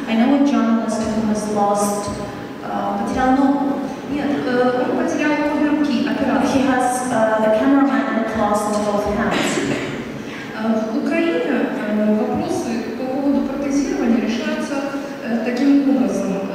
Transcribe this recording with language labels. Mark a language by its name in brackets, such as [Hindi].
[English] I know a journalist who has lost, [Russian] потерял ногу. Нет, он потерял обе руки, оператор. [English] He has the cameraman that lost both hands. [Russian] В Украине вопросы по поводу протезирования решаются таким образом.